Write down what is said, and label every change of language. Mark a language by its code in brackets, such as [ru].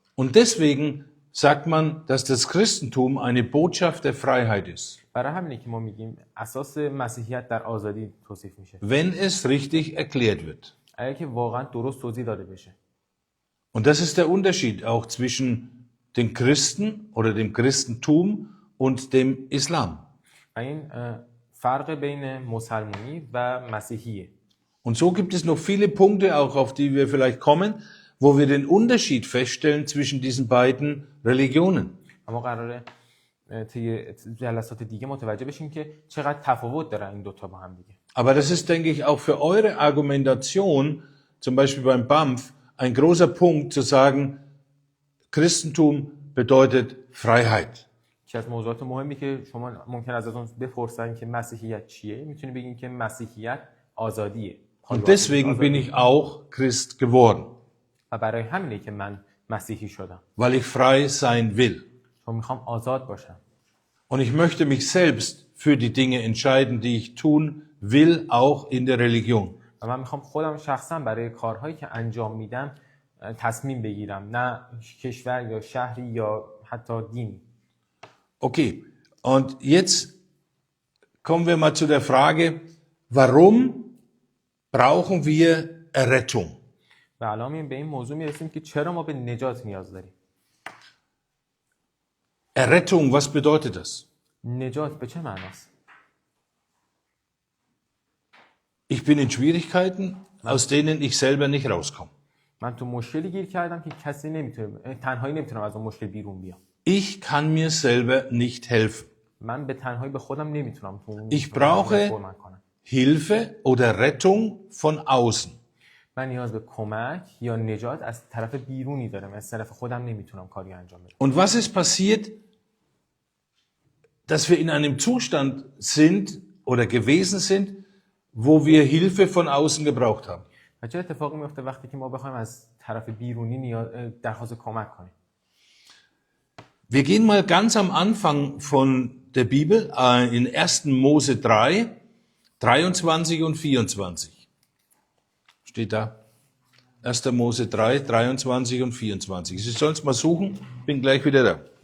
[de] Und deswegen sagt man, dass das Christentum eine Botschaft der Freiheit ist, [fa] برای همینه که ما میگیم اساس مسیحیت در آزادی توصیف میشه. [de] wenn es richtig erklärt wird. [fa] اگر که واقعا درست توضیح داده بشه. [de] Und das ist der Unterschied auch zwischen den Christen oder dem Christentum und dem Islam. [fa] و این فرق بین مسلمانی و مسیحیه. [de] Und so gibt es noch viele Punkte, auch auf die wir vielleicht kommen, wo wir den Unterschied feststellen zwischen diesen beiden Religionen. [fa] اما قراره طی جلسات دیگه متوجه بشیم که چقدر تفاوت داره این دوتا با هم دیگه. [de] Aber das ist, denke ich, auch für eure Argumentation, zum Beispiel beim BAMF, ein großer Punkt zu sagen, Christentum bedeutet Freiheit. [fa] یکی از موضوعات مهمی که شما ممکن ازتون بپرسن که مسیحیت چیه، میتونی بگین که مسیحیت آزادیه. [de] Und deswegen bin ich auch Christ geworden, [fa] و برای همینه که من مسیحی شدم. [de] weil ich frei sein will. [fa] چون میخوام آزاد باشم. [de] Und ich möchte mich selbst für die Dinge entscheiden, die ich tun will, auch in der Religion. [fa] و من میخوام خودم شخصا برای کارهایی که انجام میدم تصمیم بگیرم، نه کشور یا شهری یا حتی دینی. [de] Okay, und jetzt kommen wir mal zu der Frage, warum brauchen wir Errettung? [fa] و الان به این موضوع میرسیم که چرا ما به نجات نیاز داریم. [de] Errettung, was bedeutet das? [fa] نجات به چه معناست؟ [de] Ich bin in Schwierigkeiten, aus denen ich selber nicht rauskomme. [fa] من تو مشکلی گیر کردم که کسی نمیتونه، تنهایی نمیتونم از اون مشکل بیرون بیام. [de] Ich kann mir selber nicht helfen. [fa] من به تنهایی به خودم نمیتونم تو اون [de] Ich brauche Hilfe oder Rettung von außen. [fa] من نیاز به کمک یا نجات از طرف بیرونی دارم، از طرف خودم نمیتونم کاری انجام بدم. [de] Und was ist passiert, dass wir in einem Zustand sind oder gewesen sind, wo wir Hilfe von außen gebraucht haben? [fa] و چه اتفاقی میفته وقتی که ما بخوایم از طرف بیرونی درخواست کمک کنیم؟ [de] Wir gehen mal ganz am Anfang von der Bibel in 1. Mose 3, 23 und 24. Steht da. 1. Mose 3, 23 und 24. Sie sollen es mal suchen, bin gleich wieder da.